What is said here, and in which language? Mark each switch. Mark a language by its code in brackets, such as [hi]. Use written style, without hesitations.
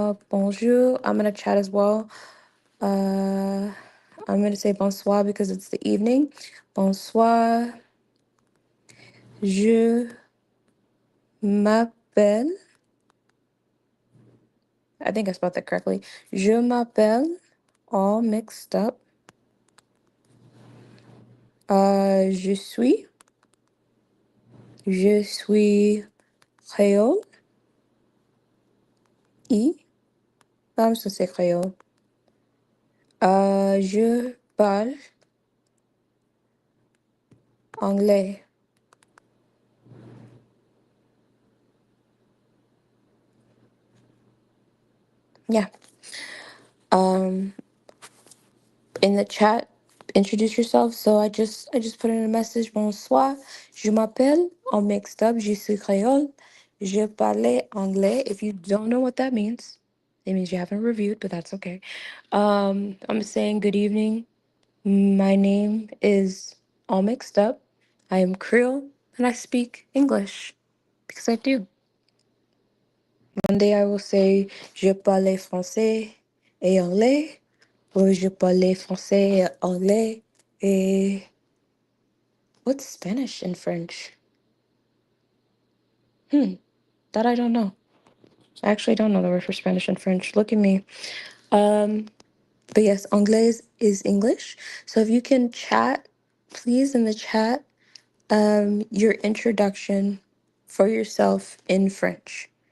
[fr] Bonjour. [en] I'm gonna chat as well. Uh, I'm gonna say [fr] bonsoir [en] because it's the evening. [fr] Bonsoir. Je m'appelle [en] I think I spelled that correctly. [fr] Je m'appelle, [en] all mixed up. [fr] Je suis. Je suis créole. [en] I. I'm just gonna say créole. [fr] Je parle anglais. [en] Yeah. Um, in the chat, introduce yourself. So I just put in a message. [fr] Bonsoir. Je m'appelle, [en] all mixed up. [fr] Je suis créole. Je parle anglais. [en] If you don't know what that means, it means you haven't reviewed, but that's okay. I'm saying good evening. My name is all mixed up. I am Creole and I speak English because I do. One day I will say [fr] je parle français et anglais, [en] or [fr] je parle français et anglais. Et [en] what's Spanish and French? That I don't know. I actually don't know the word for Spanish and French. Look at me. Um, but yes, anglais is English. So if you can chat, please in the chat, your introduction for yourself in French.